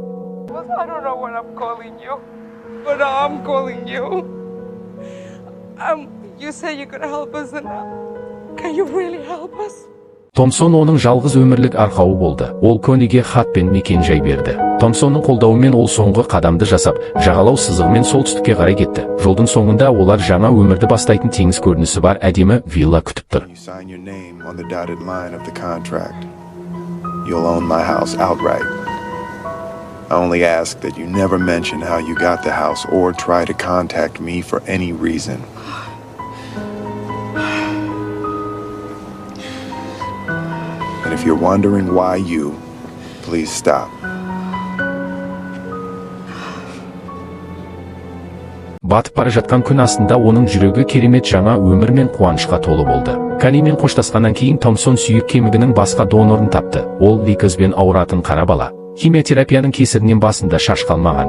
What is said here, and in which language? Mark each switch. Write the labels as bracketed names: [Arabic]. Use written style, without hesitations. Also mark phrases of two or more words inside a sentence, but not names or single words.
[Kazakh] Томпсон оның жалғыз өмірлік арқауы болды. Ол Кониге хат пен мекен-жай берді. Томпсонның қолдауымен ол соңғы қадамды жасап, жағалау сызығымен солтүстікке қарай кетті. Жолдың соңында олар жаңа өмірді бастайтын теңіз көрінісі бар әдемі вилла күтіп тұр. [English] You sign your name on the dotted line of the contract. You'll own my house outright. I only ask that you never mention how you got the house or try to contact me for any reason. And if you're wondering why you, please stop. [Kazakh] Батып бара жатқан күн астында оның жүрегі керемет жаңа өмір мен қуанышқа толы болды. Канимен қоштасқаннан кейін Томпсон сүйек кемігінің басқа донорын тапты. Ол лейкозбен ауыратын қара бала. Химиотерапияның кесірінен басында шаш қалмаған.